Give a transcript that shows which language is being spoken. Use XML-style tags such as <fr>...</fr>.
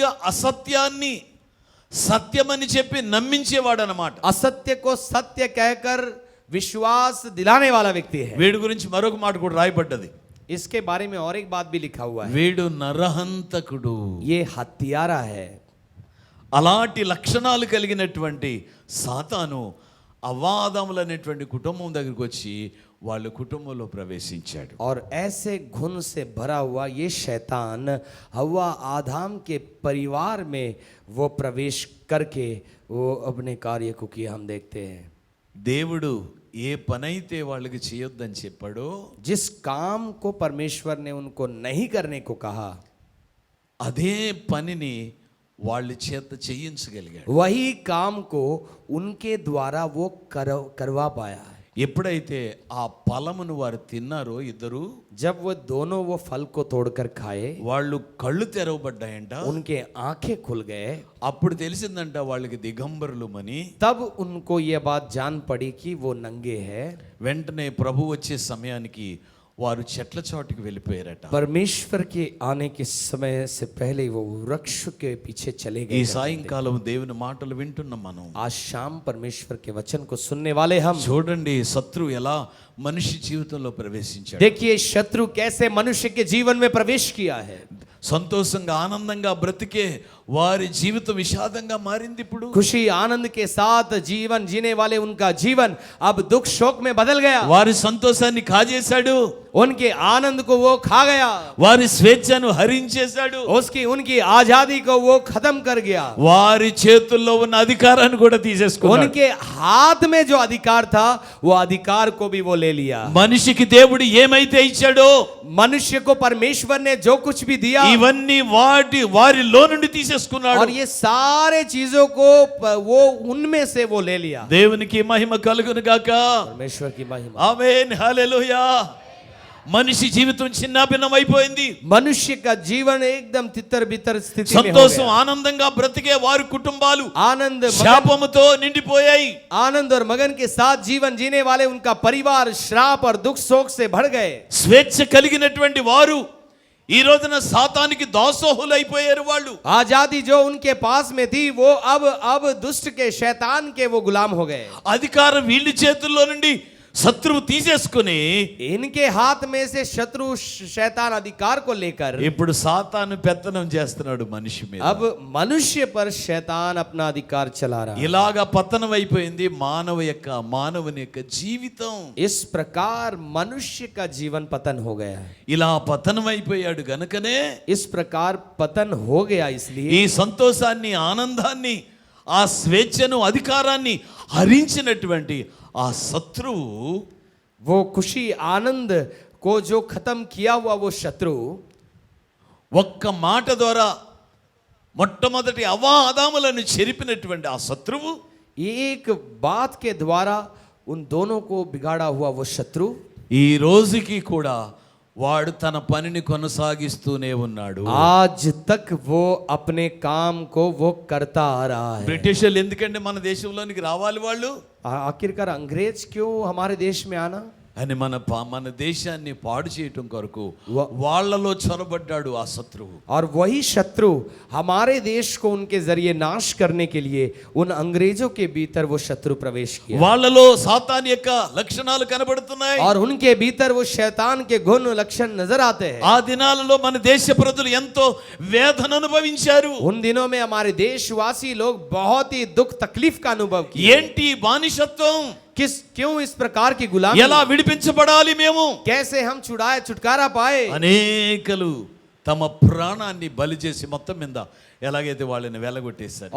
<te>అసత్యాన్ని సత్యమని చెప్పి నమ్మించేవాడు అన్నమాట.</te> <hi>असत्य को सत्य कहकर विश्वास दिलाने वाला व्यक्ति है.</hi> <te>వీడి గురించి మరొక మాట కూడా రాయబడ్డది.</te> <hi>इसके बारे में और एक बात भी लिखा हुआ है.</hi> <te>వీడు నరహంతకుడు.</te> <hi>ये हत्यारा है.</hi> <te>అలాంటి లక్షణాలు కలిగినటువంటి సాతాను అవాదములు అనేటువంటి కుటుంబం దగ్గరికి వచ్చి వాళ్ళ కుటుంబంలో ప్రవేశించాడు.</te> <hi>और ऐसे घुन से भरा हुआ ये शैतान हव्वा आदम के परिवार में वो प्रवेश करके वो अपने कार्य को किया हम देखते हैं.</hi> <te>దేవుడు ఏ పనైతే వాళ్ళకి చేయొద్దని చెప్పాడో</te> <hi>जिस काम को परमेश्वर ने उनको नहीं करने को कहा,</hi> <te>అదే పనిని వాళ్ళ చేత చేయించగలిగాడు.</te> <hi>वही काम को उनके द्वारा वो करवा पाया.</hi> <te>ఎప్పుడైతే ఆ ఫలమును వారు తిన్నారో ఇద్దరు,</te> <hi>जब वो दोनों वो फल को तोड़कर खाए,</hi> <te>వాళ్ళు కళ్ళు తెరవబడ్డాయంట.</te> <hi>उनके आंखें खुल गए.</hi> <te>అప్పుడు తెలిసిందంట వాళ్ళకి దిగంబరులమని.</te> <hi>तब उनको ये बात जान पड़ी कि वो नंगे हैं.</hi> <te>వెంటనే ప్రభు వచ్చే సమయానికి వారు చెట్ల చాటుకు వెళ్ళిపోయారట.</te> <hi>परमेश्वर के आने के समय से पहले वो वृक्ष के पीछे चले</hi> <te>ఈ</te> <hi>गए.</hi> <te>సాయంకాలం దేవుని మాటలు వింటున్నాం మనం.</te> <hi>आज शाम परमेश्वर के वचन को सुनने वाले हम.</hi> <te>చూడండి శత్రువు ఎలా మనిషి జీవితంలో ప్రవేశించాడు.</te> <hi>देखिए शत्रु कैसे मनुष्य के जीवन में प्रवेश किया है.</hi> <te>సంతోషంగా ఆనందంగా బ్రతికే వారి జీవితం విషాదంగా మారింది. ఇప్పుడు</te> <hi>खुशी आनंद के साथ जीवन जीने वाले उनका जीवन अब दुख शोक में बदल गया.</hi> <te>వారి సంతోషాన్ని కాజేశాడు.</te> <hi>उनके आनंद को वो खा गया,</hi> <te>వారి స్వేచ్ఛను హరించేశాడు,</te> <hi>उनकी आजादी को वो खत्म कर गया,</hi> <te>వారి చేతుల్లో ఉన్న అధికారాన్ని కూడా తీసేసుకున్నాడు.</te> <hi>उनके हाथ में जो अधिकार था वो अधिकार को भी वो ले लिया.</hi> <te>మనిషికి దేవుడు ఏమైతే ఇచ్చాడో</te> <hi>मनुष्य को परमेश्वर ने जो कुछ भी दिया</hi> <te>ఇవన్నీ వారిలో నుండి తీసేసుకున్నాడు.</te> <hi>और ये सारे चीजों को वो उनमें से वो ले लिया.</hi> <te>దేవునికి మహిమ కలుగును గాక.</te> <hi>परमेश्वर की महिमा.</hi> <te>ఆమేన్, హల్లెలూయా. మనిషి జీవితం చిన్నాభిన్నం అయిపోయింది.</te> <hi>मनुष्य का जीवन एकदम तितर बितर स्थिति में हो</hi> <te>సంతోషం</te> <hi>गया.</hi> <te>ఆనందంగా బ్రతికే వారి కుటుంబాలు</te> <hi>आनंद</hi> <te>శాపముతో నిండిపోయాయి.</te> <hi>आनंद और मगन के साथ जीवन जीने वाले उनका परिवार श्राप और दुख शोक से भर गए.</hi> <te>స్వేచ్ఛ కలిగినటువంటి వారు ఈ రోజున సాతానికి దాసోహులైపోయారు. వాళ్ళు</te> <hi>आजादी जो उनके पास में थी वो अब दुष्ट के शैतान के वो गुलाम हो गए.</hi> <te>అధికారం వీళ్ళ చేతుల్లో నుండి శత్రువు తీసేసుకుని</te> <hi>इनके हाथ में से शत्रु शैतान अधिकार को लेकर</hi> <te>ఇప్పుడు సాతాను పెత్తనం చేస్తున్నాడు మనిషి మీద.</te> <hi>अब मनुष्य पर शैतान अपना अधिकार चला रहा है.</hi> <te>ఇలాగా పతనం అయిపోయింది మానవుని యొక్క జీవితం.</te> <hi>इस प्रकार मनुष्य का जीवन पतन हो गया है.</hi> <te>ఇలా పతనం అయిపోయాడు గనుకనే</te> <hi>इस प्रकार पतन हो गया इसलिए</hi> <te>ఈ సంతోషాన్ని, ఆనందాన్ని, ఆ స్వేచ్ఛను, అధికారాన్ని హరించినటువంటి ఆ శత్రువు</te> <hi>वो खुशी आनंद को जो खत्म किया हुआ वो शत्रु</hi> <te>ఒక్క మాట ద్వారా మొట్టమొదటి అవాదాములను చెరిపినటువంటి ఆ శత్రువు</te> <hi>एक बात के द्वारा उन दोनों को बिगाड़ा हुआ वो शत्रु</hi> <te>ఈ రోజుకి కూడా వాడు తన పనిని కొనసాగిస్తూనే ఉన్నాడు.</te> <hi>आज तक वो अपने काम को वो करता आ रहा है.</hi> <te>బ్రిటిషర్లు ఎందుకంటే మన దేశంలోనికి రావాలి వాళ్ళు</te> <hi>आखिरकार अंग्रेज क्यों हमारे देश में आना</hi> <te>అని మన దేశాన్ని పాడు చేయటం కొరకు వ- వాళ్ళలో చొరబడ్డాడు ఆ శత్రువు.</te> <hi>और वही शत्रु हमारे देश को उनके जरिए नाश करने के लिए उन अंग्रेजों के भीतर वो शत्रु प्रवेश किया</hi> <te>వాళ్ళలో సాతాన్ యొక్క లక్షణాలు కనబడుతున్నాయి.</te> <hi>और उनके भीतर वो शैतान के गुण लक्षण नजर आते हैं.</hi> <te>ఆ దినాలలో మన దేశ ప్రజలు ఎంతో వేదన అనుభవించారు.</te> <hi>उन दिनों में हमारे देशवासी लोग बहुत ही दुख तकलीफ का अनुभव किए.</hi> <te>ఏంటి బానిసత్వం?</te> <hi>क्यों इस प्रकार की गुलामी,</hi> <te>ఎలా విడిపించబడాలి మేము?</te> <hi>कैसे हम छुटकारा पाए.</hi> <te>అనేకలు తమ ప్రాణాన్ని బలి చేసి మొత్తం మీద ఎలాగైతే వాళ్ళని వెలగొట్టేశారు.</te>